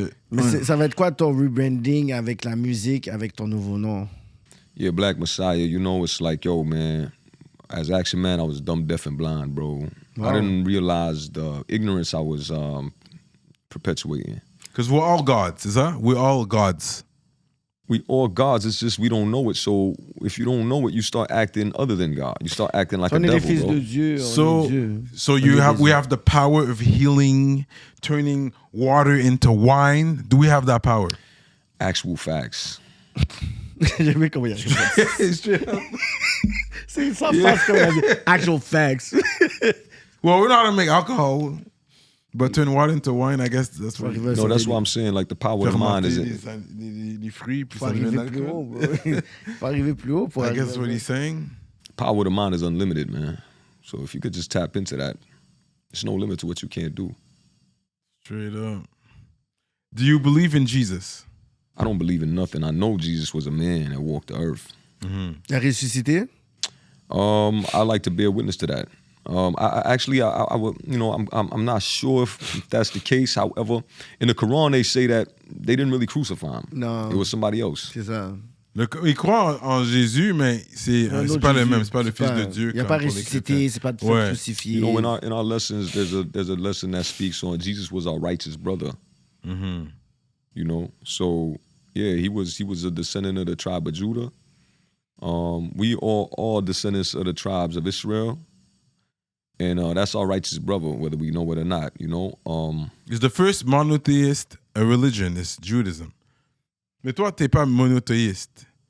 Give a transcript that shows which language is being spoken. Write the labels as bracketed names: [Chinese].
[French] Mais ça va être quoi ton rebranding avec la musique, avec ton nouveau nom? [English] Yeah, Black Messiah, you know, it's like, yo, man, as Akshun Man, I was dumb, deaf, and blind, bro. Wow. I didn't realize the ignorance I was perpetuating. Because we're all gods, is that? We're all gods. We all gods, it's just we don't know it. So if you don't know it, you start acting other than God. You start acting like a devil, bro. So we have the power of healing, turning water into wine. Do we have that power? Actual facts. [French] J'aime bien comment il y a c'est sans face comme il a dit. [English] Actual facts. Well, we know how to make alcohol. But turn water into wine, I guess that's what. No, that's what I'm saying. Like the power of the mind is it. [French] Les fruits, puis faut arriver plus haut, bro. Faut arriver plus haut pour. [English] I guess that's what he's saying. Power of the mind is unlimited, man. So if you could just tap into that, there's no limit to what you can't do. Straight up. Do you believe in Jesus? I don't believe in nothing. I know Jesus was a man that walked the earth. [French] Il a ressuscité? [English] I like to bear witness to that. I would, you know, I'm not sure if that's the case. However, in the Quran, they say that they didn't really crucify him. No. It was somebody else. [French] C'est ça. Ils croient en Jésus, mais c'est pas le même. C'est pas le Fils de Dieu. Il n'a pas ressuscité, c'est pas de crucifié. [English] You know, in our lessons, there's a lesson that speaks on Jesus was our righteous brother. Mm-hmm. You know, so yeah, he was a descendant of the tribe of Judah. We all descendants of the tribes of Israel. And that's our righteous brother, whether we know it or not, you know. It's the first monotheist religion, is Judaism. [French] Mais toi, t'es pas monothéiste.